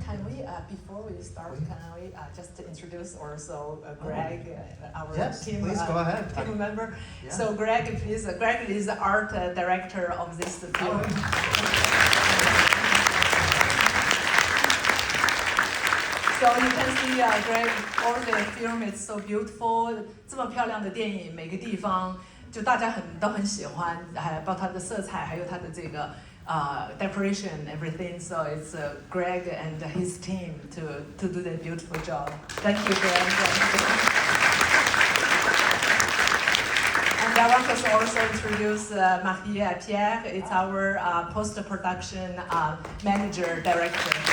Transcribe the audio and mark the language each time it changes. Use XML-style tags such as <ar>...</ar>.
<en>Can we, before we start, can we just introduce also Greg, our team? Please go ahead. Team member. Yeah. So Greg, please. Greg is the art director of this film. So you can see Greg, all the film is so beautiful.</en> <zh>这么漂亮的电影，每个地方就大家都很喜欢，还包括它的色彩，还有它的这个</zh> <en>decoration and everything. So it's Greg and his team to do the beautiful job. Thank you, Greg. And I want to also introduce Marie-Pierre. It's our post-production manager director.</en>